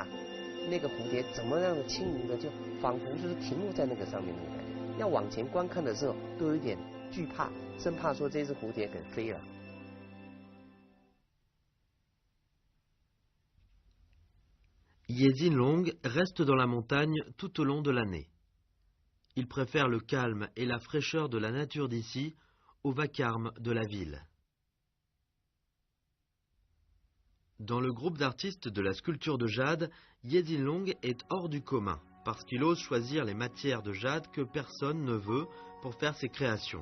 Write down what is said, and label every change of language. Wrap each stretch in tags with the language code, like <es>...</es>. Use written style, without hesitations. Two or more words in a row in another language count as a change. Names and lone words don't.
<zh>那个蝴蝶怎么样的轻盈的，就仿佛就是停落在那个上面那个感觉。要往前观看的时候，都有一点惧怕，生怕说这只蝴蝶给飞了。</zh> <fr>Yue Jinlong reste dans la montagne tout au long de l'année. Il préfère le calme et la fraîcheur de la nature d'ici au vacarme de la ville. Dans le groupe d'artistes de la sculpture de jade, Yue Jinlong est hors du commun parce qu'il ose choisir les matières de jade que personne ne veut pour faire ses créations.</fr>